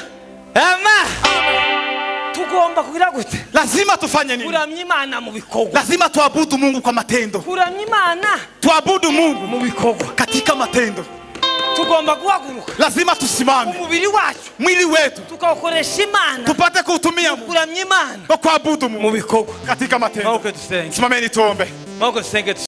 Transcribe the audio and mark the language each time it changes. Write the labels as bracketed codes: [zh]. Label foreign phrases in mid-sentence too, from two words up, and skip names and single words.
[rw] Amen. Tugomba kugira gute? [sw] Lazima tufanye nini? [rw] Kuramya Imana mu bikorwa. [sw] Lazima tuabudu Mungu kwa matendo. [rw] Kuramya Imana [sw] tuabudu Mungu [rw] mu bikorwa [sw] katika matendo. [rw] Tugomba guhaguruka. [sw] Lazima tusimame. [rw] Umubiri wacu, [sw] mwili wetu [rw] tukawukoresha Imana. [sw] Tupate kuutumia [rw] kuramya Imana [sw] kwa kuabudu Mungu [rw] mu bikorwa [sw] katika matendo. [rw] Mauke tusenge. [sw] Simameni tuombe. [rw] Mauke tusenge.